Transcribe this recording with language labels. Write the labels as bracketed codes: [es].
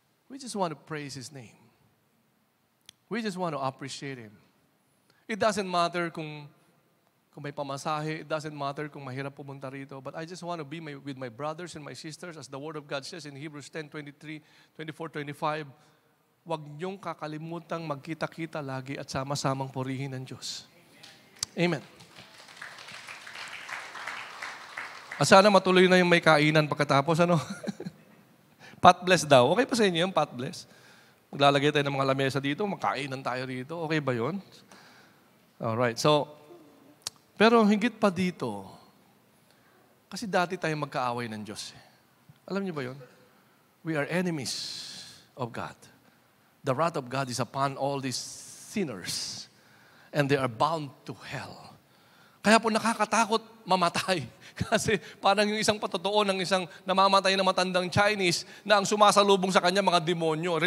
[en] We just want to praise His name. We just want to appreciate Him. It doesn't matter [tl] kung may pamasahe. It doesn't matter kung mahirap pumunta rito. [en] But I just want to be with my brothers and my sisters, as the Word of God says in Hebrews 10:23, 24, 25. [tl] Huwag niyong kakalimutang magkita-kita lagi at sama-samang purihin ng Diyos. Amen. At sana matuloy na yung may kainan pagkatapos, ano? Pot bless daw. Okay pa sa inyo yung pot bless? Maglalagay tayo ng mga lamesa dito, magkainan tayo rito. Okay ba yun? Alright, so, pero higit pa dito, kasi dati tayo magkaaway ng Diyos. Alam niyo ba yun? [en] We are enemies of God. The wrath of God is upon all these sinners, and they are bound to hell. [tl] Kaya po nakakatakot mamatay. Kasi parang yung isang patotoo ng isang namamatay na matandang Chinese na ang sumasalubong sa kanya mga demonyo.